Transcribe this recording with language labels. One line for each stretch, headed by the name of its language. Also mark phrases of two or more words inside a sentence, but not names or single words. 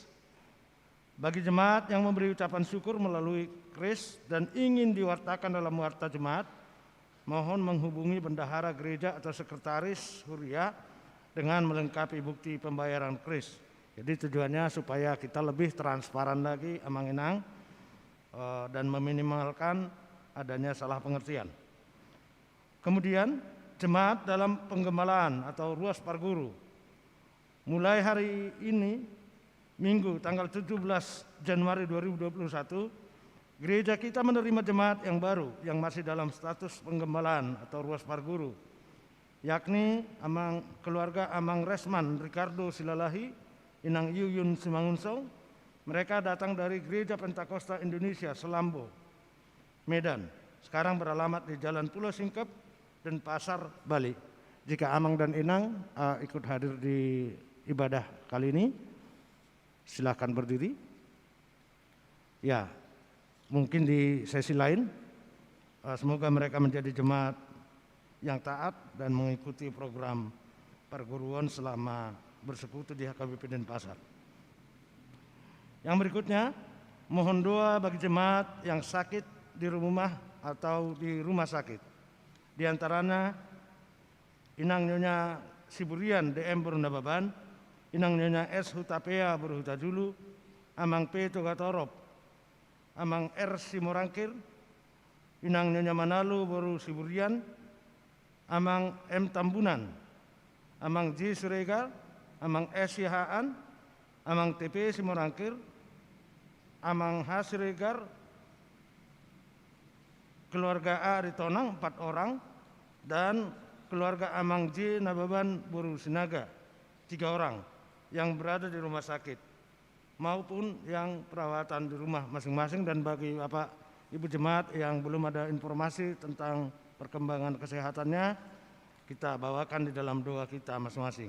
Indonesian: Bagi jemaat yang memberi ucapan syukur melalui KRIS dan ingin diwartakan dalam warta jemaat, mohon menghubungi bendahara gereja atau sekretaris huria dengan melengkapi bukti pembayaran KRIS. Jadi tujuannya supaya kita lebih transparan lagi, amang-inang, dan meminimalkan adanya salah pengertian. Kemudian, jemaat dalam penggembalaan atau
Batak Toba: ruas parguru.
Indonesian: Mulai hari ini Minggu tanggal 17 Januari 2021, gereja kita menerima jemaat yang baru yang masih dalam status penggembalaan atau
Batak Toba: ruas parguru,
Indonesian: yakni keluarga Amang Resman Ricardo Silalahi, Inang Yuyun Simangunsong. Mereka datang dari Gereja Pentakosta Indonesia Selambo, Medan. Sekarang beralamat di Jalan Pulau Singkep dan Pasar, Bali. Jika Amang dan Inang ikut hadir di ibadah kali ini, silakan berdiri. Ya, mungkin di sesi lain, semoga mereka menjadi jemaat yang taat dan mengikuti program perguruan selama bersekutu di HKBP Denpasar. Yang berikutnya, mohon doa bagi jemaat yang sakit di rumah atau di rumah sakit. Di antaranya Inang Nyonya Siburian DM Berundababan, Inang Nyonya S Hutapea Berhutajulu, Amang P Togatorop, Amang R Simorangkir, Inang Nyonya Manalu Boru Siburian, Amang M Tambunan, Amang J Suregar, Amang S Yahaan, Amang TP Simorangkir, Amang H Siregar, keluarga A Ritonang 4 orang, dan keluarga Amang J Nababan Boru Sinaga 3 orang yang berada di rumah sakit maupun yang perawatan di rumah masing-masing. Dan bagi Bapak Ibu jemaat yang belum ada informasi tentang perkembangan kesehatannya, kita bawakan di dalam doa kita masing-masing.